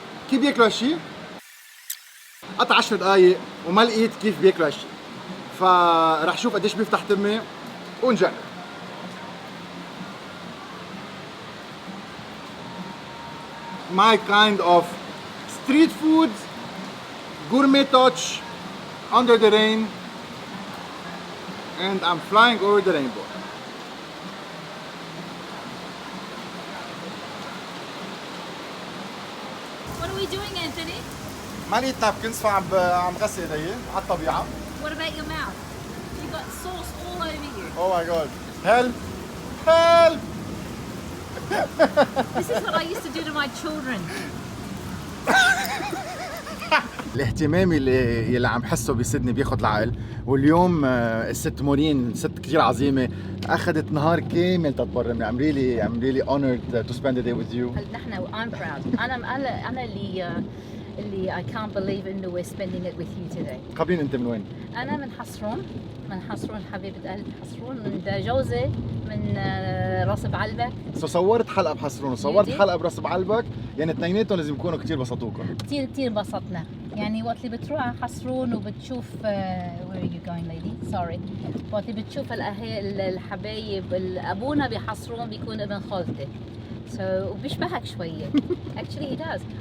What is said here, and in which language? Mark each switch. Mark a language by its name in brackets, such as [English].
[Arabic] كيف بياكلوا هالشيء؟ قطع 10 دقايق وما لقيت كيف بياكلوا هالشيء، فرح شوف قديش بيفتح تمي ونجرب. [English] My kind of street food, gourmet touch, under the rain, and I'm flying over the rainbow. What are we doing, Anthony? [Arabic] ما لقيت نابكنز فعم غسل ايدي على الطبيعة. [English] What about your mouth? You got sauce all over you. Oh my god. Help! Help! This is what I used to do to my children. [Arabic] الاهتمام اللي عم حسه بسيدني بياخد العقل، واليوم الست مورين ست كثير عظيمه اخذت نهار كامل تتبرمي. [English] I'm really honored to spend the day with you. [Arabic] نحن [English] I'm proud. [Arabic] أنا اللي [English] I can't believe [Arabic] إنه [English] we're spending it with you today. [Arabic] خبرين انت من وين؟ أنا من حصرون حبيبة قلبي، حصرون من جوزة من راس بعلبك. صورت حلقه بحصرون وصورت حلقه براس بعلبك، يعني اثنيناتهم لازم يكونوا كثير بسطوكم. كثير بسطنا، يعني وقت اللي بتروح على حصرون وبتشوف [English] where are you going lady sorry، [Arabic] وقت اللي بتشوف الحبايب ابونا بحصرون بيكون ابن خالتي، وبيشبهك شويه [English] actually he does.